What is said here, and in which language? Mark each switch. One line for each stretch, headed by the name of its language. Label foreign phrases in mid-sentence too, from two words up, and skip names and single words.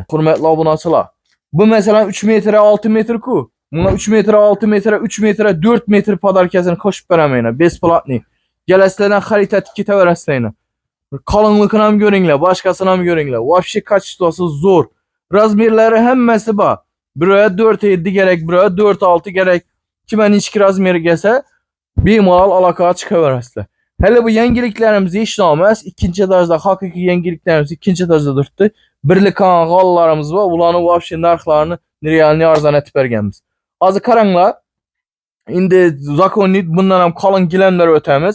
Uzbek: Hurmatli obunachilar. Bu masalan 3 metr 6 metr ku. Buna 3 metr 6 metr 3 metr 4 metr podarkasini qo'shib beraman. Besplatni. Galaslardan xarid etib ketaverasizlar. Qalinligini ham ko'ringlar, boshqasini ham ko'ringlar. Вообще kachествоsi zo'r. Razmerlari hammasi bor.
Turkmen: Biri 4.7 gerek, biri 4.6 gerek. Kime niçki razmeri gelse
Uzbek: bemalol aloqaga chiqaverasizlar. Hele bu yangiliklarimiz hech emas. Ikkinchi etajda haqiqiy yangiliklarimiz ikkinchi etajda turibdi. Birlik g'ollarimiz va ularning вообще narxlarini realni arzon etib berganmiz. Hozir qaranglar. Endi zakonit bundan ham qalin gilamlar o'tamiz.